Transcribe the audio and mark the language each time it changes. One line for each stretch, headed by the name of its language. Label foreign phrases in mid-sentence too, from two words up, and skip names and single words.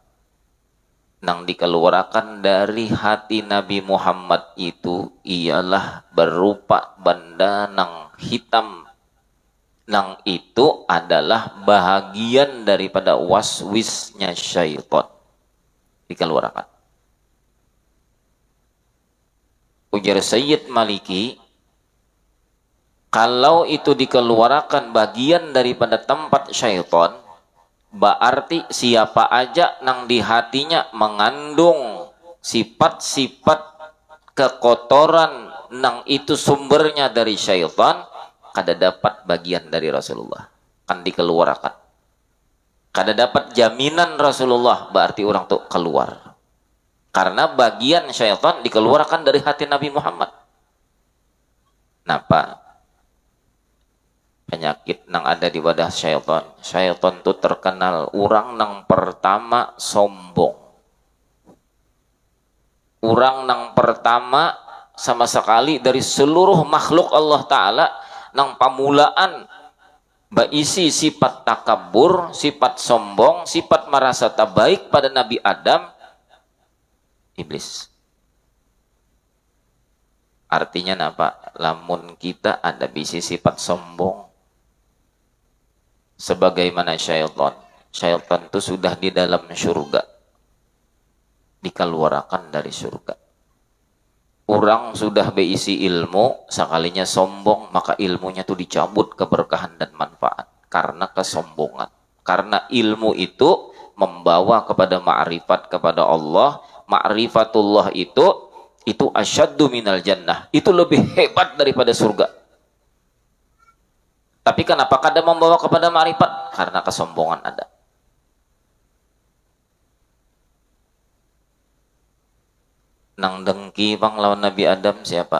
Banjar: Nang dikeluarkan dari hati Nabi Muhammad itu ialah berupa benda nang hitam. Nang itu adalah bahagian daripada waswisnya syaitan. Dikeluarkan. Ujar Sayyid Maliki, kalau itu dikeluarkan bagian daripada tempat syaitan, berarti siapa aja nang di hatinya mengandung sifat-sifat kekotoran nang itu sumbernya dari syaitan, kada dapat bagian dari Rasulullah, kan dikeluarkan. Kada dapat jaminan Rasulullah, berarti orang tuh keluar.
Indonesian: Karena bagian syaitan dikeluarkan dari hati Nabi Muhammad.
Banjar: Napa? Penyakit nang ada di wadah syaitan. Syaitan itu terkenal orang nang pertama sombong. Orang nang pertama sama sekali dari seluruh makhluk Allah Ta'ala nang pamulaan baisi sifat takabur, sifat sombong, sifat merasa tak baik pada Nabi Adam, iblis.
Indonesian: Artinya apa?
Banjar: Lamun kita ada bisi sifat sombong, sebagaimana syaitan.
Indonesian: Syaitan itu sudah di dalam surga, dikeluarkan dari surga. Orang sudah berisi ilmu, sekalinya sombong, maka ilmunya itu dicabut keberkahan dan manfaat karena kesombongan. Karena ilmu itu membawa kepada ma'rifat kepada Allah.
Arabic: Ma'rifatullah itu أشد من الجنة,
Indonesian: itu lebih hebat daripada surga.
Banjar: Tapi kenapa kada membawa kepada ma'rifat? Karena kesombongan ada. Nang dengki bang lawan Nabi Adam siapa?